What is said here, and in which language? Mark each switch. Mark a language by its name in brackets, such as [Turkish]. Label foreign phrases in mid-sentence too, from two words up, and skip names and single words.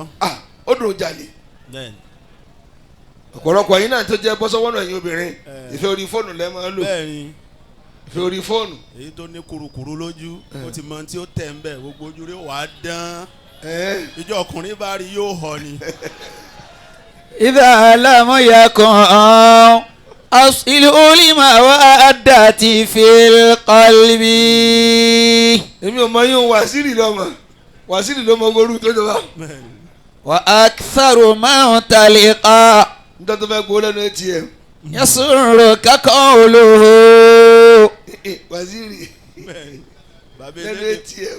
[Yoruba] ó dùn jalè. bẹ́ẹ̀ni. ọ̀pọ̀lọpọ̀ yín náà tó jẹ́ bọ́sọ́wọ́nà ẹ̀yin obìnrin ìfẹ́ orí fóònù lẹ́ máa ń lò. bẹ́ẹ̀ni. ìfẹ́ orí fóònù. èyí tó ní kurukuru lójú ó ti mọ tí ó tẹ̀ ń bẹ̀ gbogbo ojú rẹ̀ wà á dán. ìjọ ọkùnrin bá rí yóò họ ni. [Arabic] إذا لم يكن أصل المودة في القلب. [Yoruba] èmi ò mọ yín wàsílì lọ́mọ gorú tó jọba. [Arabic] وأكثر من تلقى. [Yoruba] nítorí tó fẹ́ gbowó lẹ́nu ATM. [Arabic] يسرك قوله. [Yoruba] wàsílì lẹ́nu ATM.